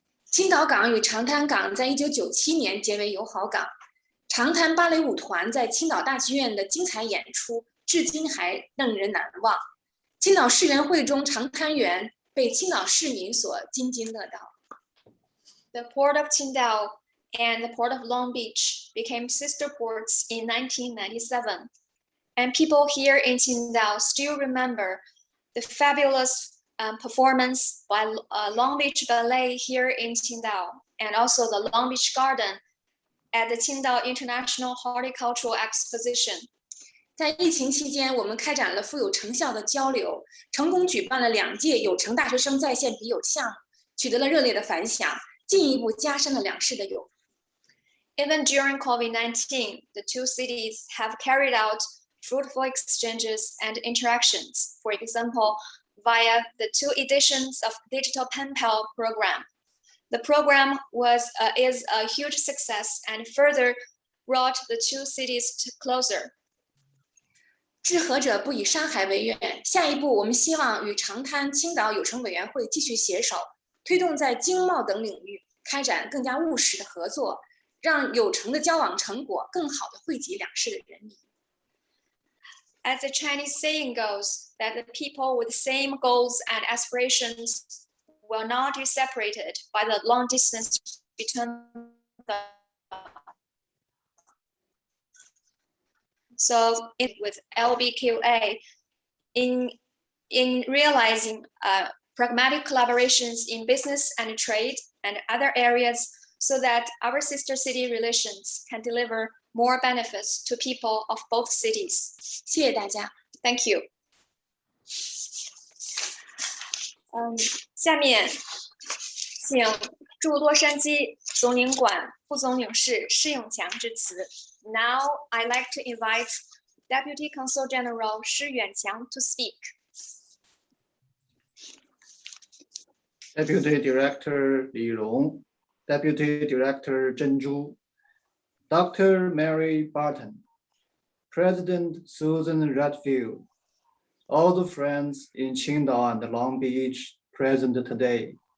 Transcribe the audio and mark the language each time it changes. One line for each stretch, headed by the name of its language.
Chinese: 青岛港与长滩港在1997年结为友好港，长滩芭蕾舞团在青岛大剧院的精彩演出至今还令人难忘。青岛市园会中长滩园被青岛市民所津津乐道。
English: The port of Qingdao and the port of Long Beach became sister ports in 1997, and people here in Qingdao still remember the fabulous performance by Long Beach Ballet here in Qingdao, and also the Long Beach Garden at the Qingdao International Horticultural Exposition.
Chinese: 在疫情期间，我们开展了富有成效的交流，成功举办了2届友城大学生在线笔友项目，取得了热烈的反响，进一步加深了两市的友。
English: Even during COVID-19, the two cities have carried out fruitful exchanges and interactions. For example, via the 2 editions of Digital Pen Pal program. The program is a huge success and further brought the two cities closer.
Chinese: 知和者不以山海为远，下一步我们希望与长滩青岛友城委员会继续携手，推动在经贸等领域开展更加务实的合作，让友城的交往成果更好地惠及两市的人民。
English: As the Chinese saying goes, that the people with the same goals and aspirations will not be separated by the long distance between them. So with LBQA, in realizing pragmatic collaborations in business and trade and other areas so that our sister city relations can deliver more benefits to people of both cities.
Chinese: 谢谢大家。
English: Thank you.
Chinese: 下面请驻洛杉矶总领馆副总领事施永强致辞。
English: Now I'd like to invite Deputy Consul General Shi Yuanqiang to speak. Deputy Director Li Rong, Deputy Director Zhen Zhu, Dr. Mary Barton, President Susan Redfield, all the friends in Qingdao and Long Beach present today.